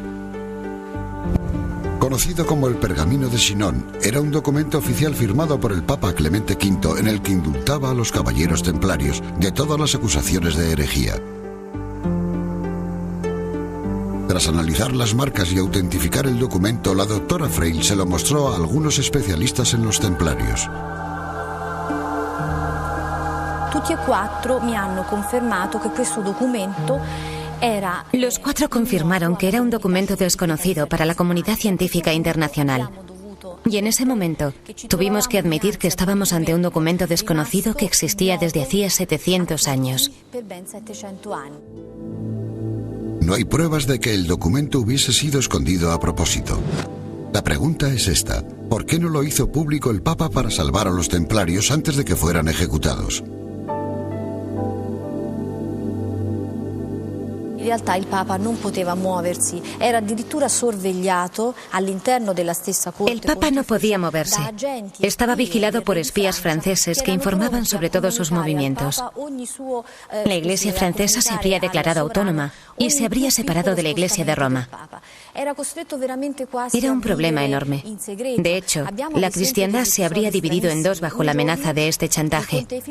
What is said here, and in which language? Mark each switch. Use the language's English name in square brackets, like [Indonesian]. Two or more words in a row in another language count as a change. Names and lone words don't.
[Spanish] Conocido como el Pergamino de Chinon, era un documento oficial firmado por el Papa Clemente V en el que indultaba a los caballeros templarios de todas las acusaciones de herejía. Tras analizar las marcas y autentificar el documento, la doctora Freil se lo mostró a algunos especialistas en los templarios. [Italian] Tutti e quattro mi hanno confermato che questo documento era... [Spanish] Los cuatro confirmaron que era un documento desconocido para la comunidad científica internacional. Y en ese momento tuvimos que admitir que estábamos ante un documento desconocido que existía desde hacía 700 años. No hay pruebas de que el documento hubiese sido escondido a propósito. La pregunta es esta: ¿por qué no lo hizo público el Papa para salvar a los templarios antes de que fueran ejecutados? [Italian] In realtà il Papa non poteva muoversi, era addirittura sorvegliato all'interno della stessa corte. [Spanish] El Papa no podía moverse. Estaba vigilado por espías franceses que informaban sobre todos sus movimientos. La Iglesia francesa se habría declarado autónoma y se habría separado de la Iglesia de Roma. Era un problema enorme. De hecho, la cristiandad se habría dividido en dos bajo la amenaza de este chantaje.